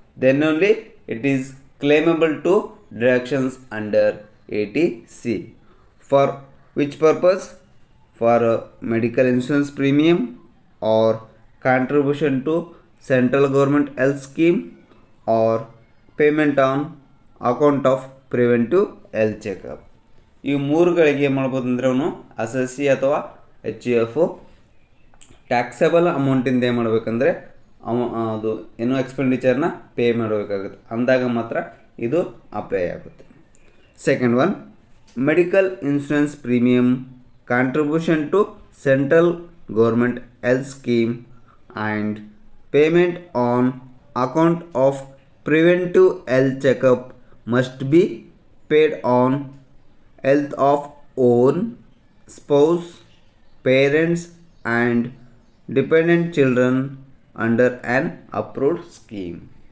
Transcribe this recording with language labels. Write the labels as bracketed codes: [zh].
[en] Then only it is claimable to deductions under 80C. For which purpose? For medical insurance premium or contribution to central government health scheme or payment on account of preventive health checkup. [kn] ಈ ಮೂರುಗಳಿಗೆ ಏನು ಮಾಡ್ಬೋದು ಅಂದರೆ ಅವನು assessee ಅಥವಾ HUF taxable ಅಮೌಂಟಿಂದ ಏನು ಮಾಡಬೇಕಂದ್ರೆ ಅದು ಏನೋ ಎಕ್ಸ್ಪೆಂಡಿಚರ್ನ ಪೇ ಮಾಡಬೇಕಾಗುತ್ತೆ, ಅಂದಾಗ ಮಾತ್ರ ಇದು ಅಪ್ಲೈ ಆಗುತ್ತೆ. [en] Second one, medical insurance premium contribution to central government health scheme and payment on account of preventive health checkup must be paid on health of own spouse, parents and dependent children under an approved scheme.